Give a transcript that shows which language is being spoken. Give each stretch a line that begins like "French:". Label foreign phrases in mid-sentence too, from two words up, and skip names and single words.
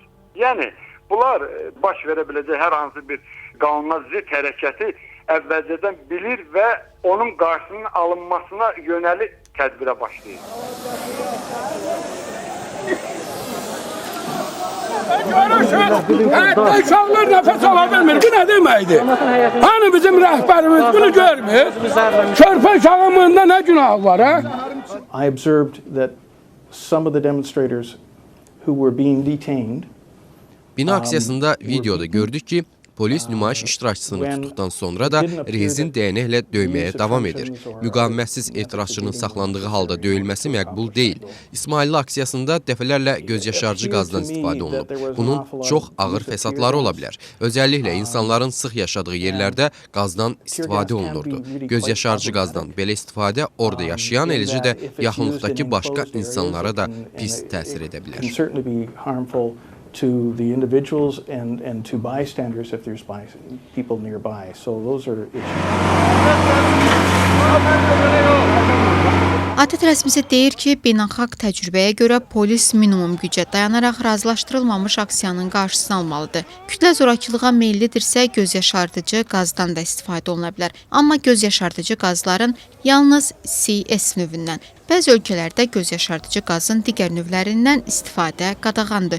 Azerbaijani: Yəni bunlar baş verə biləcək hər hansı bir qanuna zidd hərəkəti əvvəlcədən bilir və onun qarşısının alınmasına yönəlik tədbirə başlayır. Hətta uşaqlar nəfəs ala bilmir. Bu nə deməkdir? Hani bizim rəhbərimiz bunu görmür? Körpə uşağımında nə günah var, ha?
English: I observed that some of the demonstrators who were being detained
Azerbaijani: Bina aksiyasında videoda gördük ki, polis nümayiş iştirakçısını tutduqdan sonra da rezin dəyənəklə döyməyə davam edir. Müqavimətsiz etirazçının saxlandığı halda döyülməsi məqbul deyil. İsmailli aksiyasında dəfələrlə gözyaşarıcı qazdan istifadə olunub. Bunun çox ağır fəsadları ola bilər. Özəlliklə insanların sıx yaşadığı yerlərdə qazdan istifadə olunurdu. Gözyaşarıcı qazdan belə istifadə orada yaşayan, eləcə də yaxınlıqdakı başqa insanlara da pis təsir edə bilər.
English: To the individuals and to bystanders if there's people nearby. So those are issues.
Azerbaijani: Adət rəsmisi deyir ki, beynəlxalq təcrübəyə görə polis minimum gücə dayanaraq razılaşdırılmamış aksiyanın qarşısını almalıdır. Kütlə zorakılığa meyillidirsə, gözyaşardıcı qazdan da istifadə oluna bilər. Amma gözyaşardıcı qazların yalnız CS növündən, bəzi ölkələrdə gözyaşardıcı qazın digər növlərindən istifadə qadağandır.